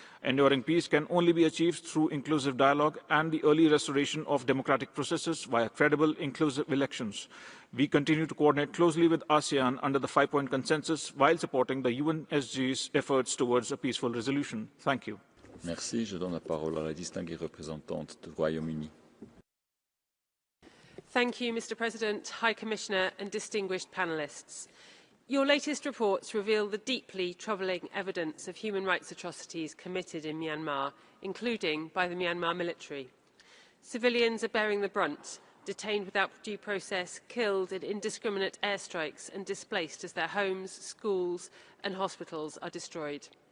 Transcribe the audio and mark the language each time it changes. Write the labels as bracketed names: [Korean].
[English] Enduring peace can only be achieved through inclusive dialogue and the early restoration of democratic processes via credible, inclusive elections. We continue to coordinate closely with ASEAN under the 5-point consensus while supporting the UNSG's efforts towards a peaceful resolution. Thank you. [French] Merci. Je donne la parole à la distinguée représentante du Royaume-Uni. [English] Thank you, Mr. President, High Commissioner and distinguished panellists. Your latest reports reveal the deeply troubling evidence of human rights atrocities committed in Myanmar, including by the Myanmar military. Civilians are bearing the brunt, detained without due process, killed in indiscriminate airstrikes and displaced as their homes, schools and hospitals are destroyed.